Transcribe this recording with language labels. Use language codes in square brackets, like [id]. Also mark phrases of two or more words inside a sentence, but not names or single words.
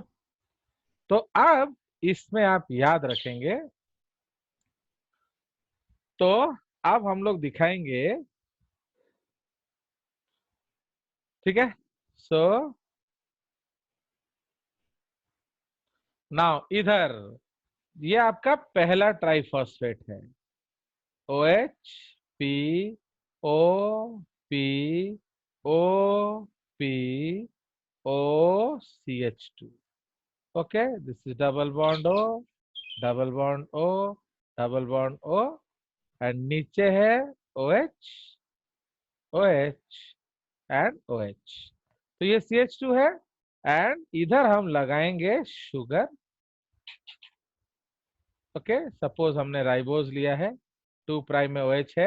[hi] तो अब इसमें आप याद रखेंगे, तो अब हम लोग दिखाएंगे, ठीक है। [en] so now [hi] इधर ये आपका पहला ट्राइफॉस्फेट है, [en] OH P O P O P O CH2। okay, this is double bond O, double bond O, double bond O, and [hi] नीचे है [en] OH OH and OH। [hi] तो ये CH2 है, एंड इधर हम लगाएंगे शुगर। [en] okay, suppose [hi] हमने राइबोज लिया है, 2 प्राइम में OH है।